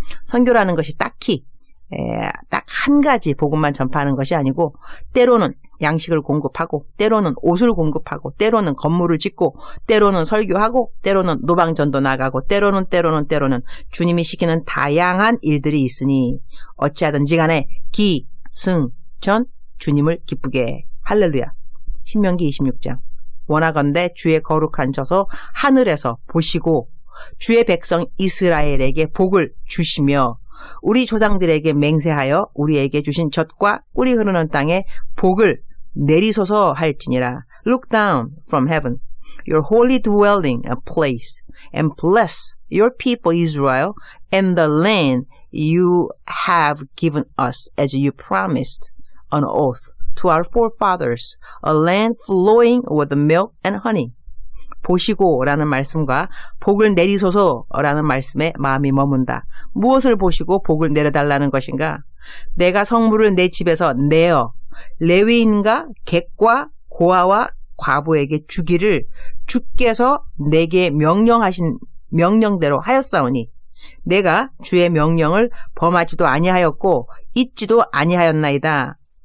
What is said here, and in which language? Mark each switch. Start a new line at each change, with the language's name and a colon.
Korean: 선교라는 것이 딱히 딱 한 가지 복음만 전파하는 것이 아니고 때로는 양식을 공급하고 때로는 옷을 공급하고 때로는 건물을 짓고 때로는 설교하고 때로는 노방전도 나가고 때로는 주님이 시키는 다양한 일들이 있으니 어찌하든지 간에 기승전 주님을 기쁘게 해. 할렐루야. 신명기 26장. 원하건대 주의 거룩한 저서 하늘에서 보시고 주의 백성 이스라엘에게 복을 주시며 우리 조상들에게 맹세하여 우리에게 주신 젖과 꿀이 흐르는 땅에 복을 내리소서 할지니라.
English: Look down from heaven, your holy dwelling place, and bless your people Israel and the land you have given us as you promised on oath to our forefathers, a land flowing with milk and honey.
Korean: 보시고라는 말씀과 복을 내리소서라는 말씀에 마음이 머문다. 무엇을 보시고 복을 내려달라는 것인가? 내가 성물을 내 집에서 내어 레위인과 객과 고아와 과부에게 주기를 주께서 내게 명령하신 명령대로 하였사오니 내가 주의 명령을 범하지도 아니하였고 잊지도 아니하였나이다.